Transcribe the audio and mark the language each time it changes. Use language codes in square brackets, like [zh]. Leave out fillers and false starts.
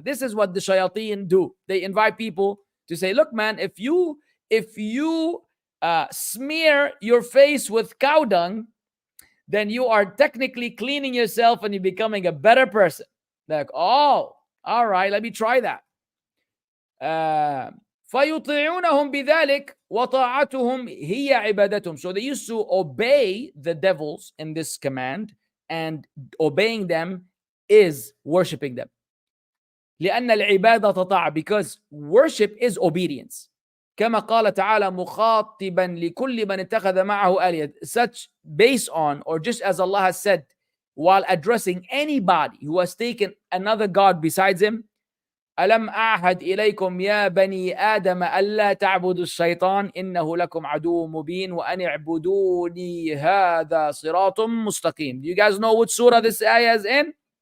[en] This is what the shayateen do. They invite people to say, look, man, if you smear your face with cow dung, then you are technically cleaning yourself and you're becoming a better person. Like, oh, All right, let me try that. [ar] فيطيعونهم بذلك وطاعتهم هي عبادتهم. [en] So they used to obey the devils in this command, and obeying them is worshiping them. [ar] لأن العبادة طاعة, [en] because worship is obedience. [ar] كما قال تعالى مخاطبا لكل من اتخذ معه آلهة, [en] such based on, or just as Allah has said while addressing anybody who has taken another God besides him, [ar] ألم أعهد إليكم يا بني آدم ألا تعبدوا الشيطان إنه لكم عدو مبين وأن اعبدوني هذا صراط مستقيم. [en] Do you guys know which surah this ayah is in?